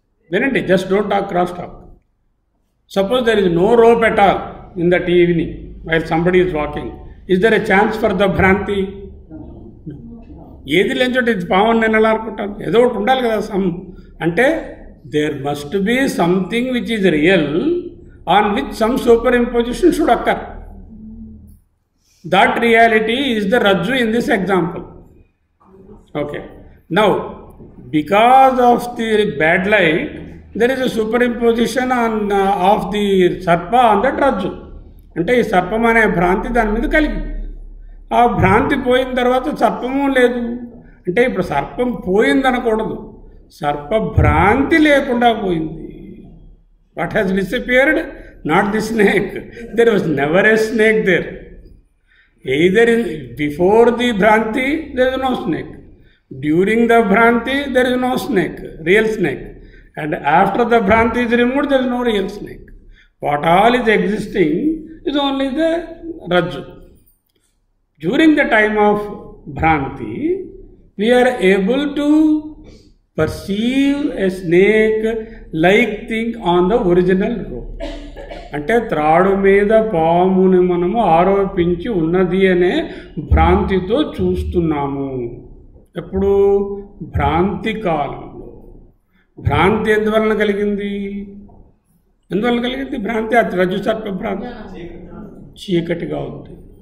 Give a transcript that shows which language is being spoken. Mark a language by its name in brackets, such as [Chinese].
[English] వినండి, just don't talk cross talk. Suppose there is no rope at all in that evening while somebody is walking. Is there a chance for the bhranti? [Telugu] ఏది లేని చోట ఇది పావని నేను ఎలా అనుకుంటాను? ఏదో ఒకటి ఉండాలి కదా. [English] అంటే there must be something which is real on which some superimposition should occur. That reality is the rajju in this example. Okay. Now, because of the bad light, there is a superimposition of the sarpa on that rajju. [Telugu] అంటే ఈ సర్పం అనే భ్రాంతి దాని మీద కలిగి, ఆ భ్రాంతి పోయిన తర్వాత సర్పము లేదు. అంటే ఇప్పుడు సర్పం పోయిందనకూడదు, సర్పభ్రాంతి లేకుండా పోయింది. [English] What has disappeared? Not the snake. There was never a snake there. either before the Bhranti there is no snake, during the Bhranti there is no snake, real snake, and after the Bhranti is removed there is no real snake. What all is existing is only the Rajju. During the time of Bhranti we are able to perceive a snake like thing on the original rope. [Telugu] అంటే త్రాడు మీద పాముని మనము ఆరోపించి ఉన్నది అనే భ్రాంతితో చూస్తున్నాము. ఎప్పుడు? భ్రాంతి కాలంలో. భ్రాంతి ఎందువలన కలిగింది? ఎందువలన కలిగింది భ్రాంతి? అది రజ్జు సర్ప భ్రాంతి. చీకటిగా ఉంది.